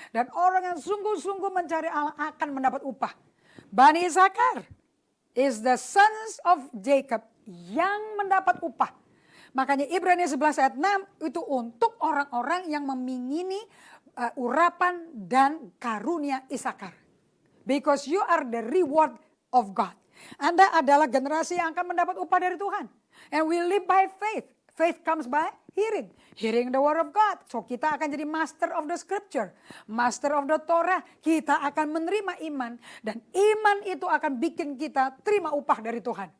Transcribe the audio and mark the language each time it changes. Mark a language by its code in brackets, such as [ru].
[id] Dan orang yang sungguh-sungguh mencari Allah akan mendapat upah. [en] Bani Isakar is the sons of Jacob [id] yang mendapat upah. Makanya Ibrani 11 ayat 6 itu untuk orang-orang yang memingini urapan dan karunia Isakar. [en] Because you are the reward of God. [id] Anda adalah generasi yang akan mendapat upah dari Tuhan. [en] And we live by faith. Faith comes by hearing. Hearing the word of God. So [id] kita akan jadi [en] master of the scripture. Master of the Torah. [id] Kita akan menerima iman. Dan iman itu akan bikin kita terima upah dari Tuhan.